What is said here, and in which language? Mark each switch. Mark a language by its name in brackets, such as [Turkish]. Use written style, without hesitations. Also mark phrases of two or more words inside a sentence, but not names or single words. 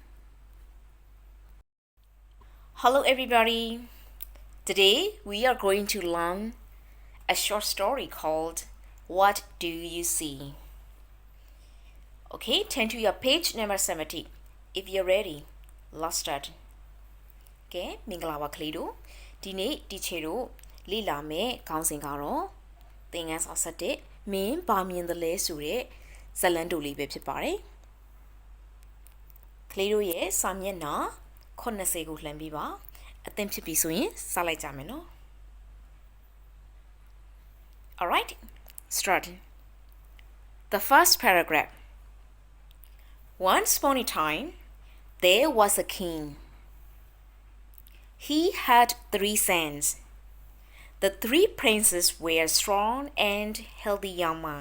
[English] Hello everybody. Today we are going to learn a short story called What Do You See? Okay, turn to your page number 70. If you're ready, let's start. [Burmese] Okay, မင်္ဂလာပါကလေးတို့ဒီနေ့ teacher တို့လေ့လာမယ်ခေါင်းစဉ်ကတော့သင်ခန်းစာ7မင်းဘာမြင်သလဲဆိုတဲ့ဇာတ်လမ်းတိုလေးပဲဖြစ်ပါတယ်ကလေးတို့ရဲ့စာမျက်နှာ80ကိုလှမ်းပြီးပါအသင်ဖြစ်ပြီဆိုရင်စလိုက်ကြမယ်နော် [English] Alright, start. The first paragraph. Once upon a time, there was a king. He had 3 sons. The 3 princes were strong and healthy young men.